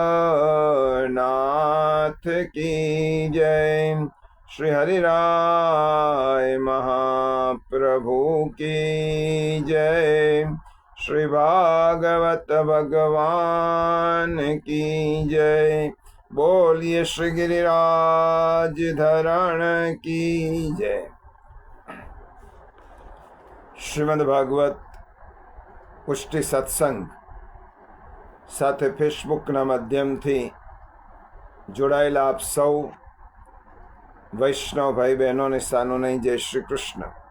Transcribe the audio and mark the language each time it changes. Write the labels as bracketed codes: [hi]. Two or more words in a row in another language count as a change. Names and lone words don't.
[hi] नाथ की जय, श्री हरिराय महाप्रभु की जय, श्री भागवत भगवान की जय। बोलिए श्री गिरिराज धरण की जय। [gu] શ્રીમદ ભાગવત પુષ્ટિ સત્સંગ સાથે ફેસબુકના માધ્યમથી જોડાયેલા આપ સૌ વૈષ્ણવ ભાઈ બહેનોને સાનુને જય શ્રી કૃષ્ણ।